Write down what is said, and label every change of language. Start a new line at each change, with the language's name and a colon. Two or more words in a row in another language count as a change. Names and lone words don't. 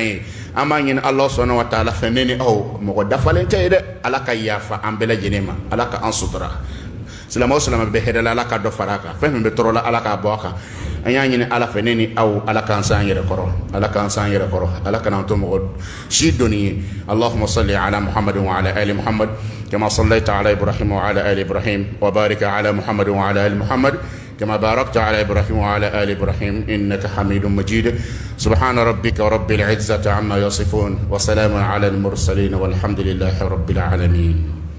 Bambara: ye an b'a ɲini ala sɔnna wa taala fɛ ne ni aw mɔgɔ dafalen tɛ ye dɛ ala ka yafa an bɛɛ lajɛlen ma ala ka an sutura silamɛ o silamɛ bɛ hɛrɛ la ala ka dɔ fara a kan fɛn min bɛ tɔɔrɔ la ala k'a bɔ a kan an y'a ɲini ala fɛ ne ni aw ala k'an san yɛrɛ kɔrɔ ala k'an san yɛrɛ kɔrɔ ala kana an to mɔgɔ si dɔnni ye
Arabic: اللهم صل على محمد وعلى آل محمد كما صليت على إبراهيم وعلى آل إبراهيم وبارك على محمد وعلى آل محمد كما باركت على إبراهيم وعلى آل إبراهيم إنك حميد مجيد سبحان ربك رب العزة عما يصفون وسلام على المرسلين والحمد لله رب العالمين